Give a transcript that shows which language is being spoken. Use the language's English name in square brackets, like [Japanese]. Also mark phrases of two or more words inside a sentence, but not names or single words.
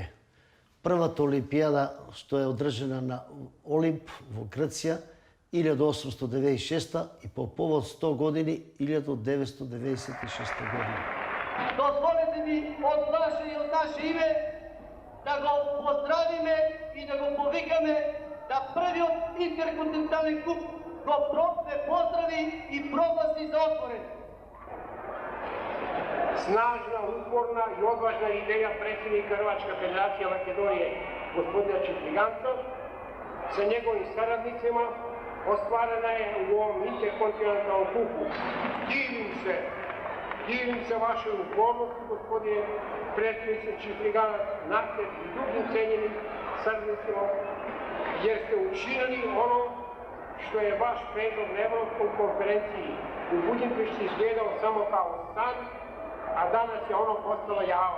[Macedonian] Првата олимпијада што е одржана на Олимп во Грција 1896 и по повод 100 години 1996 година. Дозволете ми од ваше и од наше име да го поздравиме и да го повикаме да првиот интерконтинентален куп го се поздрави и прогласи за отворен. [Bosnian] Snažna, uporna i odvažna ideja predsjednika Hrvatska federacija Makedonije, gospodina Čipliganca, sa njegovim saradnicima ostvarena je u ovom interkontinentalnom kupu. Divim se vašoj upornosti, gospodine predsjedniče Čipliganac, Nacer i drugim cenjenim saradnicima, jer ste učinili ono što je vaš predlog na Evropskoj konferenciji u Budimpešti izgledao samo kao san, a danas je ono postalo java.